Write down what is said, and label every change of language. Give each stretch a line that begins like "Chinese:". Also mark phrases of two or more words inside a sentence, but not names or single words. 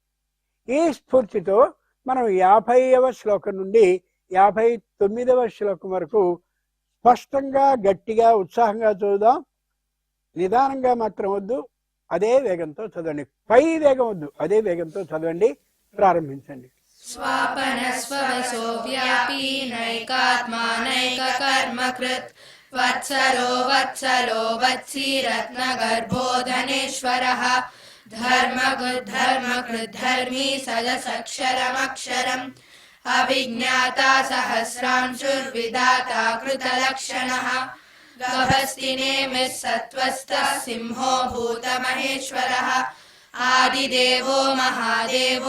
Telugu: ఈ స్ఫూర్తితో మనం 50వ శ్లోకం నుండి 59వ శ్లోకం వరకు స్పష్టంగా గట్టిగా ఉత్సాహంగా చదువుదాం. నిదానంగా మాత్రం వద్దు, అదే వేగంతో చదవండి. పై వేగం వద్దు, అదే వేగంతో చదవండి. ప్రారంభించండి.
Sanskrit: स्वापनस्वसो व्यापी नैकात्मानैककर्मकृत् वत्सरो वत्सलो वत्सी रत्नगर्भो धनेश्वरः धर्मकृद्धर्मी सदसक्षरमक्षरम् अभिज्ञाता सहस्रांशुर्विधाता कृतलक्षणः गभस्तिनेमिः सत्त्वस्थः सिंहो भूतमहेश्वरः आदिदेवो महादेवो